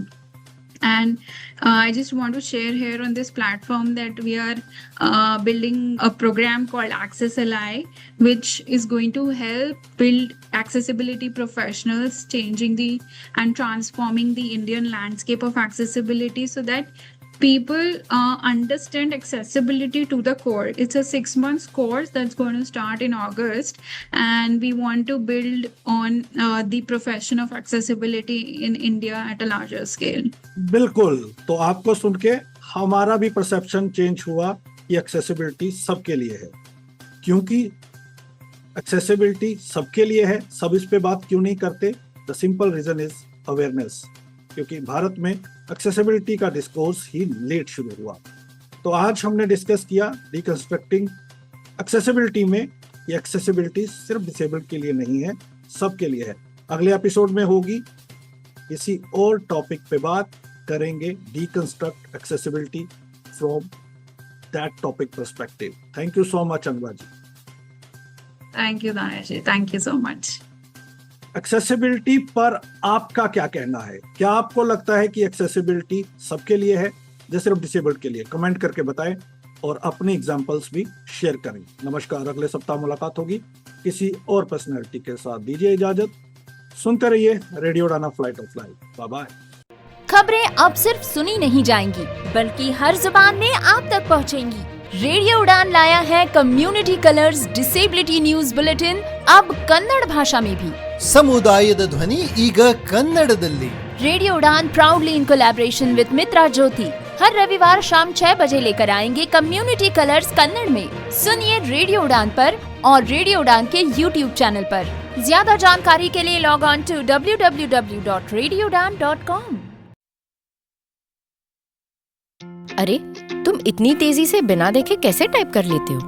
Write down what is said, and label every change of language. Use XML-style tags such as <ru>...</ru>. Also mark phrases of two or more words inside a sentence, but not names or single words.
<en>And I just want to share here on this platform that we are building a program called Access Ally, which is going to help build accessibility professionals, changing and transforming the Indian landscape of accessibility so that people understand accessibility to the core. It's a 6-month course that's going to start in August, and we want to build on the profession of accessibility in India at a larger scale.</en> <hi>बिल्कुल. तो आपको सुन के हमारा भी</hi> <en>perception change</en> <hi>हुआ कि एक्सेसिबिलिटी सबके लिए है. क्योंकि एक्सेसिबिलिटी सबके लिए है, सब इस पे बात क्यों नहीं करते?</hi> <en>the simple reason is awareness.</en> <hi>क्योंकि भारत में एक्सेसिबिलिटी का डिस्कोर्स ही लेट शुरू हुआ. तो आज हमने डिस्कस किया</hi> <en>deconstructing accessibility</en> <hi>में. ये एक्सेसिबिलिटी सिर्फ डिसेबल्ड के लिए नहीं है, सबके लिए है. अगले एपिसोड में होगी किसी और टॉपिक पे बात करेंगे,</hi> <en>deconstruct accessibility from that topic perspective. thank you so much</en> <hi>अनुवा जी.</hi> <en>Thank you, Danesh. Thank you so much.</en> <hi>एक्सेसिबिलिटी पर आपका क्या कहना है? क्या आपको लगता है कि एक्सेसिबिलिटी सबके लिए है या सिर्फ डिसेबल्ड के लिए? कमेंट करके बताएं और अपने एग्जांपल्स भी शेयर करें. नमस्कार. अगले सप्ताह मुलाकात होगी किसी और पर्सनैलिटी के साथ. दीजिए इजाजत. सुनते रहिए रेडियो उड़ान फ्लाइट ऑफ लाइफ.</hi> <en>bye bye.</en> <hi>खबरें अब सिर्फ सुनी नहीं जाएंगी बल्कि हर जुबान में आप तक पहुंचेंगी. रेडियो उड़ान लाया है कम्युनिटी कलर्स</hi> <en>disability news bulletin,</en> <hi>अब कन्नड़ भाषा में भी.</hi> <kn>ಸಮುದಾಯದ ಧ್ವನಿ ಈಗ ಕನ್ನಡದಲ್ಲಿ.</kn> <en>Radio Udan proudly in collaboration with Mitra Jyothi.</en> <hi>हर रविवार शाम 6 बजे लेकर आएंगे कम्युनिटी कलर्स कन्नड़ में। सुनिए रेडियो उड़ान पर और रेडियो उड़ान के YouTube चैनल पर। ज्यादा जानकारी के लिए</hi> <en>log on to</en> <hi>www.radioudan.com। अरे तुम इतनी तेजी से बिना देखे कैसे टाइप कर लेते हो?</hi>